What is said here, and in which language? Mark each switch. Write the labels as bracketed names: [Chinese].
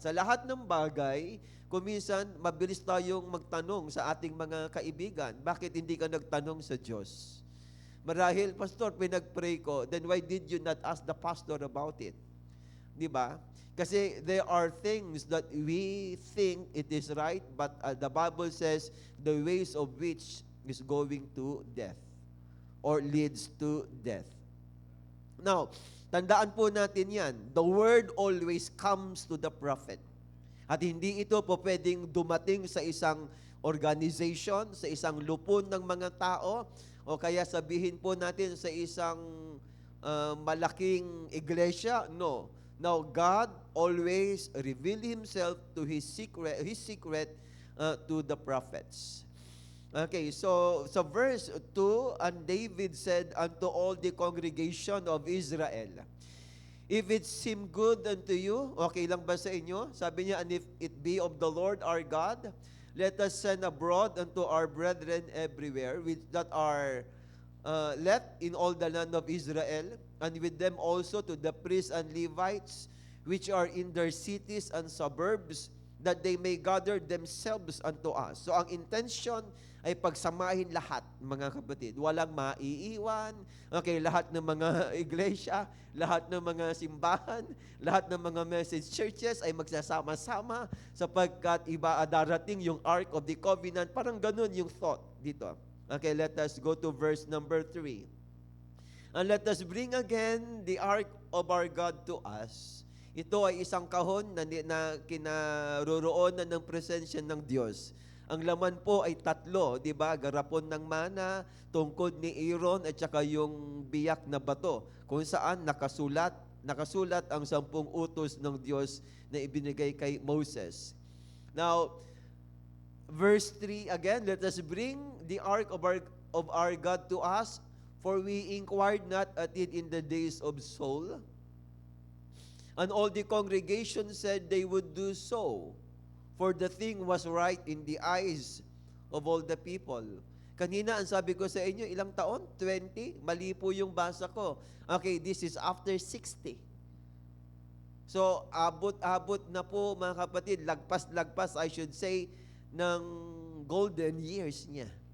[Filipino] Sa lahat ng bagay, kuminsan mabilis tayong magtanong sa ating mga kaibigan, bakit hindi ka nagtanong sa Diyos? Marahil, Pastor, pinag-pray ko, [English] then why did you not ask the pastor about it? [Filipino] Di ba? [English] Kasi there are things that we think it is right, but the Bible says the ways of which is going to death or leads to death. Now, [Filipino] tandaan po natin yan. [English] The word always comes to the prophet. [Filipino] At hindi ito po pwedeng dumating sa isang organization, sa isang lupon ng mga tao, o kaya sabihin po natin sa isang malaking iglesia. [English] No. Now, God always revealed Himself to His secret to the prophets. Okay, so verse 2, and David said unto all the congregation of Israel, if it seem good unto you, [Filipino] okay lang ba sa inyo? Sabi niya, [English] and if it be of the Lord our God, let us send abroad unto our brethren everywhere, which that are left in all the land of Israel, and with them also to the priests and Levites, which are in their cities and suburbs, that they may gather themselves unto us. [Filipino] So ang intention ay pagsamahin lahat, mga kapatid. Walang maiiwan. Okay, lahat ng mga iglesia, lahat ng mga simbahan, lahat ng mga message churches ay magsasama-sama sapagkat iba darating yung Ark of the Covenant. Parang ganun yung thought dito. [English] Okay, let us go to verse number 3. And let us bring again the Ark of our God to us. [Filipino] Ito ay isang kahon na kinaroroonan ng presensya ng Diyos. Ang laman po ay 3, di ba? Garapon ng mana, tungkod ni Aaron, at saka yung biyak na bato, kung saan nakasulat ang 10 utos ng Diyos na ibinigay kay Moses. [English] Now, verse 3 again, let us bring the ark of our God to us, for we inquired not at it in the days of Saul. And all the congregation said they would do so, for the thing was right in the eyes of all the people. [Filipino] Kanina, ang sabi ko sa inyo, ilang taon? 20? Mali po yung basa ko. [English] Okay, this is after 60. So, [Filipino] abot na po, mga kapatid, lagpas, [English] I should say, ng golden years niya.